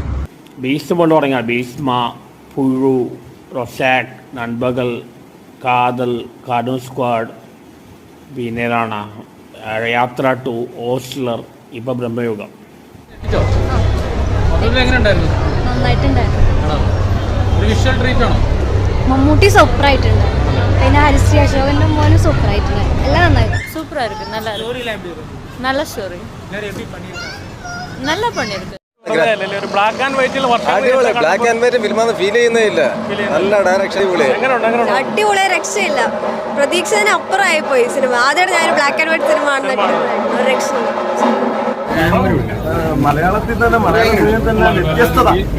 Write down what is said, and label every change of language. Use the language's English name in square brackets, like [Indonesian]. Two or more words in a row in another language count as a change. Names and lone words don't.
[Malayalam] ബീസ്റ്റ് കൊണ്ട് തുടങ്ങിയ ഭീഷ്മ, പുഴു, റൊസാക്, നൻപകൽ, കാതൽ, കാർട്ടൂൺ സ്ക്വാഡ്, പിന്നെ ഏതാണ് യാത്ര ടു, ഓസ്ലർ, ഇപ്പൊ ബ്രഹ്മയുഗം. മമ്മൂട്ടി സൂപ്പറായിട്ടുണ്ട്. പിന്നെ ഹരിശ്രീ അശോകന്റെ മോനും സൂപ്പറായിട്ടുണ്ട്. എല്ലാം നന്നായിരുന്നു. [Tamil] சூப்பரா இருக்கு. நல்ல நல்ல ஸ்டோரி, நல்லா பண்ணிருக்கு. [Malayalam] ബ്ലാക്ക് ആൻഡ് വൈറ്റിൽ ബ്ലാക്ക് ആൻഡ് വൈറ്റ് ഫിലിമാന്ന് ഫീൽ ചെയ്യുന്നേ ഇല്ല. നല്ല ഡയറക്ഷൻ. അടിപൊളി, രക്ഷയില്ല. പ്രതീക്ഷന് അപ്പുറമായി പോയി സിനിമ. ആദ്യമായിട്ട് ഞാൻ ബ്ലാക്ക് ആൻഡ് വൈറ്റ് സിനിമ കാണുന്ന രക്ഷയില്ല. മലയാളത്തിൽ തന്നെ വ്യത്യസ്തത.